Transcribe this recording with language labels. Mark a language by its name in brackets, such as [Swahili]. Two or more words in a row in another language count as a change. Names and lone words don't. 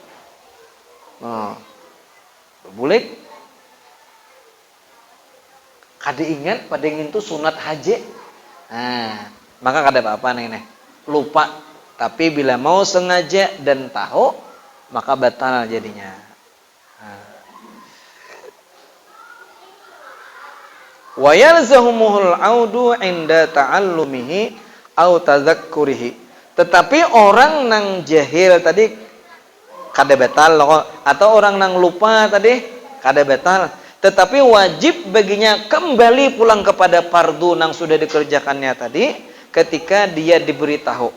[Banjar] Bebulik. Kada ingat pada yang itu sunat haji. Nah, maka kada apa-apa nih, lupa. [Indonesian] Tapi bila mau sengaja dan tahu, maka batal jadinya. [Arabic] Wa yalzahumuhul audu inda ta'allumihi au tadzakkurihi. [Banjar] Tetapi orang nang jahil tadi kada batal loh, atau orang nang lupa tadi kada batal. [Indonesian] Tetapi wajib baginya kembali pulang kepada fardu nang sudah dikerjakannya tadi ketika dia diberitahu.